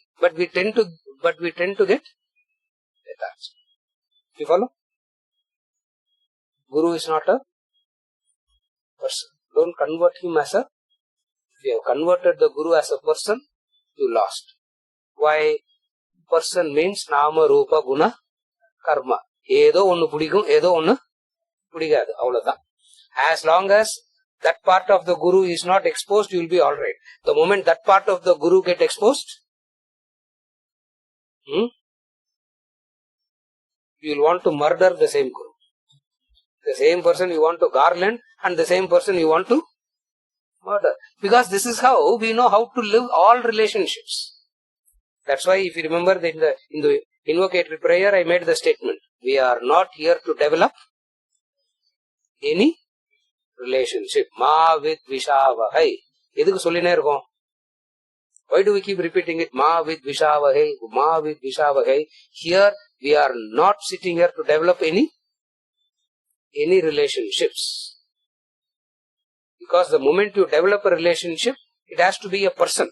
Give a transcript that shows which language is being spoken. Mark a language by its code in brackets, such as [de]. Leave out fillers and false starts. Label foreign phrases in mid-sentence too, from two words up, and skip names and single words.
[en] But we tend to get lethargic. You follow? Guru is not a person. Don't convert him as a... If you have converted the Guru as a person, you lost. Why? Person means [sa] नाम, रूप, गुण, कर्म. [ta] ஏதோ ஒன்னு புடிக்கும், ஏதோ ஒன்னு புடிக்காது. Avladha. [en] As long as that part of the Guru is not exposed, you will be alright. The moment that part of the Guru get exposed, you will want to murder the same Guru. The same person you want to garland, and the same person you want to murder. Because this is how we know how to live all relationships. That's why if you remember that in the invocatory prayer, I made the statement. We are not here to develop any relationship. [sa] मा विद्विषावहै. [ta] எதுக்கு சொல்லின இருக்கோம்? [en] Why do we keep repeating it? [sa] मा विद्विषावहै, मा विद्विषावहै. [en] Here we are not sitting here to develop any relationships. Because the moment you develop a relationship, it has to be a person.